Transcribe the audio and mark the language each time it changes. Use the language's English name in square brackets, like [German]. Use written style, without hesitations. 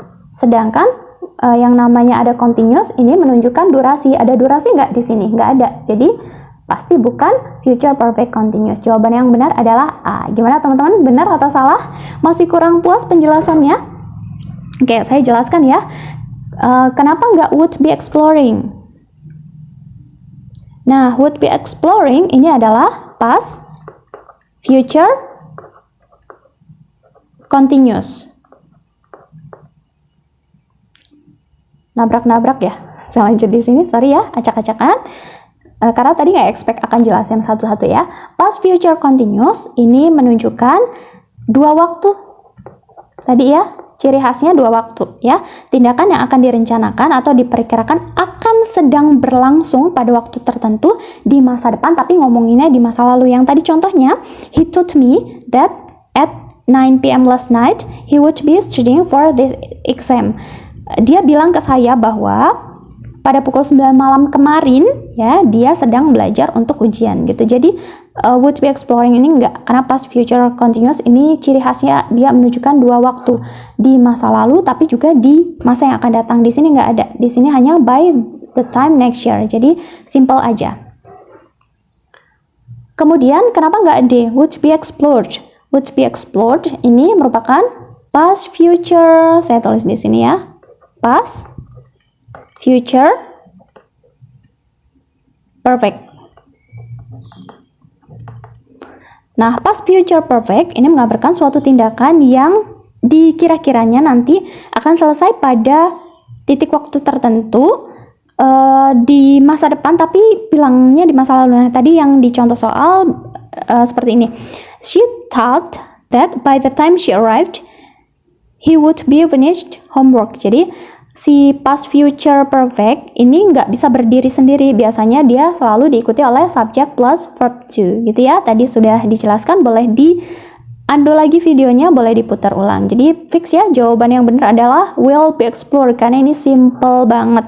[Indonesian] Sedangkan yang namanya ada continuous ini menunjukkan durasi. Ada durasi nggak di sini? Nggak ada. Jadi pasti bukan future perfect continuous. Jawaban yang benar adalah A. Gimana teman-teman? Benar atau salah? Masih kurang puas penjelasannya? Oke, saya jelaskan ya. Kenapa nggak [English] would be exploring? [Indonesian] Nah, [English] would be exploring [Indonesian] ini adalah past future continuous. Nabrak-nabrak ya. Saya lanjut di sini, sorry ya, acak-acakan. Karena tadi nggak expect akan jelasin satu-satu ya. Past future continuous ini menunjukkan dua waktu. Tadi ya, ciri khasnya dua waktu ya. Tindakan yang akan direncanakan atau diperkirakan akan sedang berlangsung pada waktu tertentu di masa depan, tapi ngomonginnya di masa lalu. Yang tadi contohnya, [English] he told me that at 9 p.m. last night he would be studying for this exam. [Indonesian] Dia bilang ke saya bahwa pada pukul 9 malam kemarin ya dia sedang belajar untuk ujian gitu. Jadi would be exploring ini enggak, karena past future continuous ini ciri khasnya dia menunjukkan dua waktu di masa lalu tapi juga di masa yang akan datang. Di sini enggak ada. Di sini hanya by the time next year. Jadi simple aja. Kemudian kenapa enggak D? [English] Would be explored. [Indonesian] Would be explored ini merupakan past future. Saya tulis di sini ya. Past future perfect. Nah, past future perfect ini menggambarkan suatu tindakan yang dikira-kiranya nanti akan selesai pada titik waktu tertentu di masa depan, tapi bilangnya di masa lalu. Nah, tadi yang dicontoh soal seperti ini. [English] She thought that by the time she arrived, he would be finished homework. [Indonesian] Jadi si past future perfect ini nggak bisa berdiri sendiri. Biasanya dia selalu diikuti oleh subject plus verb to gitu ya. Tadi sudah dijelaskan, boleh di-undo lagi videonya, boleh diputar ulang. Jadi fix ya, jawaban yang benar adalah [English] will be explored, [Indonesian] karena ini simple banget.